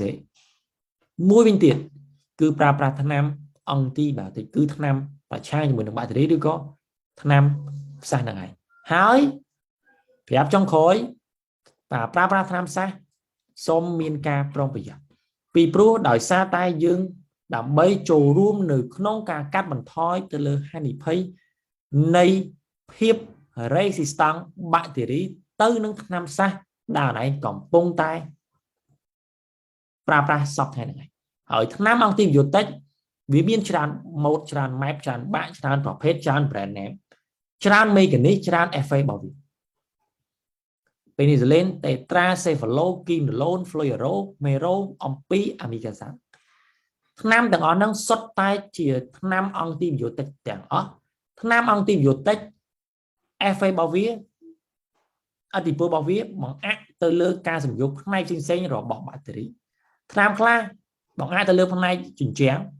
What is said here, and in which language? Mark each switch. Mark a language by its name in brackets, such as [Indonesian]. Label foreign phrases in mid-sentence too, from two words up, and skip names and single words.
[Khmer] មួយវិញទៀតគឺប្រើប្រាស់ថ្នាំអង់ទីបាតិកគឺថ្នាំប្រឆាំងជាមួយនឹងបាក់តេរីឬក៏ថ្នាំផ្សះហ្នឹងហើយប្រាប់ចុងក្រោយប្រើប្រាស់ថ្នាំផ្សះសូមមានការប្រុងប្រយ័ត្នពីព្រោះដោយសារតែយើងដើម្បីចូលរួមនៅក្នុងការកាត់បន្ថយទៅលើហានិភ័យនៃភាព resistant បាក់តេរីទៅនឹងថ្នាំផ្សះដែលឯងកំពុងតែ ប្រើប្រាស់សពថ្ងៃហ្នឹងហើយថ្នាំអង់ទីប៊ីយោទិកវាមានច្រើនម៉ូដច្រើនម៉ែបច្រើនបាក់ច្រើនប្រភេទច្រើន [English] brand name [Khmer] ច្រើន mechanism ច្រើន effect របស់វា [English] penicillin tetracycline quinolone fluorouracil mero [Khmer] អំពីអាមីកាសាថ្នាំទាំងអស់ហ្នឹងសុទ្ធតែជាថ្នាំអង់ទីប៊ីយោទិកទាំងអស់ថ្នាំអង់ទីប៊ីយោទិក effect របស់វាអតិពលរបស់វាបង្អាក់ទៅលើការសម្យោគផ្នែកផ្សេងៗរបស់បាក់តេរីថ្នាំខ្លះបង្អាក់ទៅលើផ្នែកជញ្ជាំង